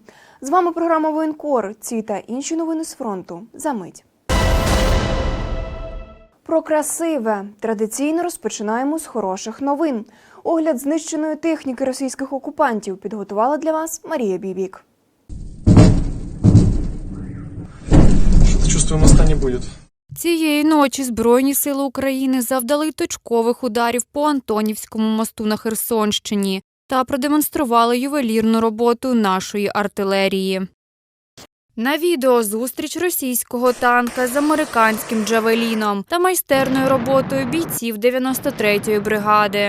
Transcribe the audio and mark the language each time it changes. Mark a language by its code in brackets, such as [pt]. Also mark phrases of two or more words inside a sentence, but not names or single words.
[uk] З вами програма «Воєнкор». Ці та інші новини з фронту. Замить. Про красиве. Традиційно розпочинаємо з хороших новин. Огляд знищеної техніки російських окупантів підготувала для вас Марія Бібік. [ru] Что-то чувствую, моста не будет. [uk] Цієї ночі Збройні сили України завдали точкових ударів по Антонівському мосту на Херсонщині та продемонстрували ювелірну роботу нашої артилерії. На відео зустріч російського танка з американським «Джавеліном» та майстерною роботою бійців 93-ї бригади.